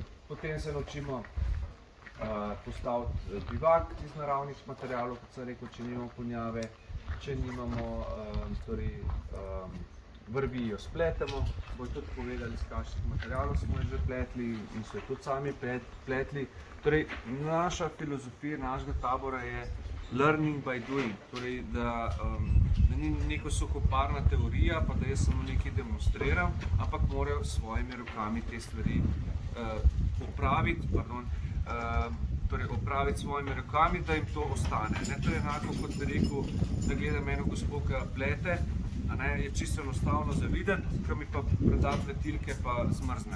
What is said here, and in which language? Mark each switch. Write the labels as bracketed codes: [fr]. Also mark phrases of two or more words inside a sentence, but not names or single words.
[sl] Potem se naučimo postaviti bivak iz naravnih materialov, kot sem rekel, če nimamo ponjave, če nimamo vrvi jo spletemo, bojo tudi povedali, iz kakšnih materialov smo že pletli in so jo tudi sami pletli. Torej, naša filozofija našega tabora je [en] learning by doing, [sl] torej, da ni neko suhoparna teorija, pa da jaz samo nekaj demonstriram, ampak morajo s svojimi rokami te stvari opraviti s svojimi rokami, da jim to ostane. To je enako, kot bi rekel, da gledam eno gospo, ki plete, je čisto enostavno za videti, ko mi pa preda pletilke pa zmrznem.